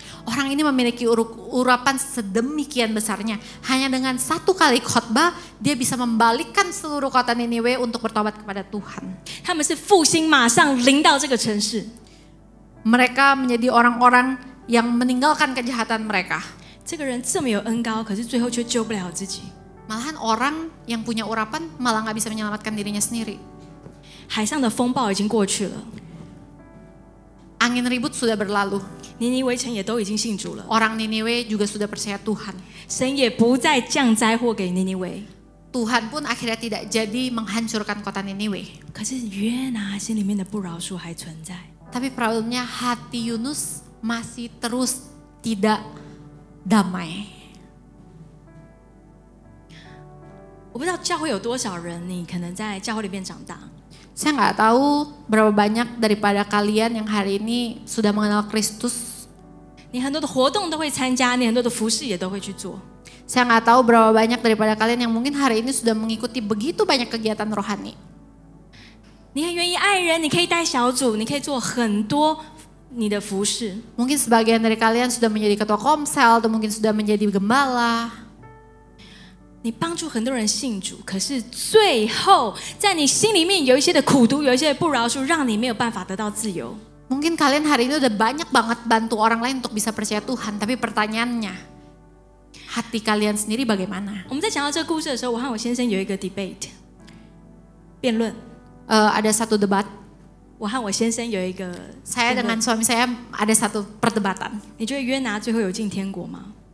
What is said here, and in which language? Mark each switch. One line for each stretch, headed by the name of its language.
Indonesian: Orang ini memiliki urapan sedemikian besarnya. Hanya dengan satu kali khotbah, dia bisa membalikkan seluruh kota Niniwe untuk bertobat kepada Tuhan.
Chinese: 他们是复兴马上临到这个城市。
Indonesian: Mereka menjadi orang-orang yang meninggalkan kejahatan mereka.
Chinese: 这个人这么有恩高，可是最后却救不了自己。
Indonesian: Malahan orang yang punya urapan malah nggak bisa menyelamatkan dirinya sendiri.
Chinese: 海上的风暴已经过去了，
Indonesian: Angin ribut sudah berlalu.
Chinese: 尼尼微城也都已经信主了，
Indonesian: Orang Niniwe juga sudah percaya Tuhan.
Chinese: 神也不再降灾祸给尼尼微。
Indonesian: Tuhan pun akhirnya tidak jadi menghancurkan kota Niniwe.
Chinese: 可是约拿心里面的不饶恕还存在。
Indonesian: Tapi problemnya hati Yunus masih terus tidak damai.
Chinese: 我不知道教会有多少人，你可能在教会里面长大，
Indonesian: Saya nggak tahu berapa banyak daripada kalian yang hari ini sudah mengenal Kristus.
Chinese: 你很多的活动都会参加，你很多的服饰也都会去做。
Indonesian: Saya nggak tahu berapa banyak daripada kalian yang mungkin hari ini sudah mengikuti begitu banyak kegiatan rohani.
Chinese: 你很愿意爱人，你可以带小组，你可以做很多你的服饰。
Indonesian: Mungkin sebagian dari kalian sudah menjadi ketua komsel atau mungkin sudah menjadi gembala.
Chinese: 你帮助很多人信主，可是最后在你心里面有一些的苦毒，有一些的不饶恕，让你没有办法得到自由。
Indonesian: Mungkin kalian hari ini udah banyak banget bantu orang lain untuk bisa percaya Tuhan. Tapi pertanyaannya, hati kalian sendiri bagaimana?
Chinese: 我们在讲到这个故事的时候，我和我先生有一个 debate 辩论。
Indonesian: Ada satu debat.
Chinese: 我和我先生有一个
Indonesian: Saya
Chinese: 辩论
Indonesian: dengan suami saya ada satu perdebatan.
Chinese: 你觉得约拿最后有进天国吗？